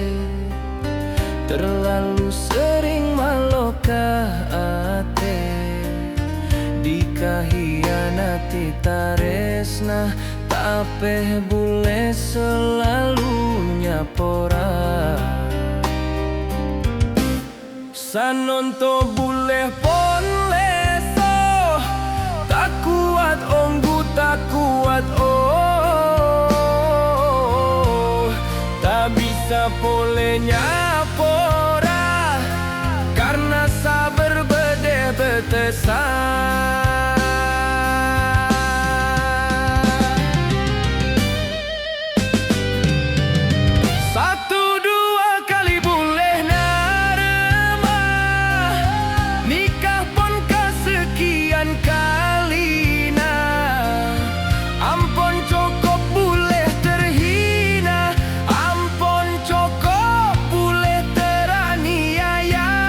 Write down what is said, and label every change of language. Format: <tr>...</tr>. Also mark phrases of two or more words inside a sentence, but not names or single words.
<id>terlalu sering</id> <mad>maloka ate, dikahianati taresna, tapi bule selalu nyapora. Sanonto bule pon leso, tak kuat onggu tak kuat tak bisa pole nyapora, karena sabar bede betesan.</mad> <id>Satu dua kali boleh</id> <mad>narema, nikah pun kesekian kalina, ampun cukup</mad> <id>boleh terhina,</id> <mad>ampun cukup</mad> <id>boleh teraniaya.</id>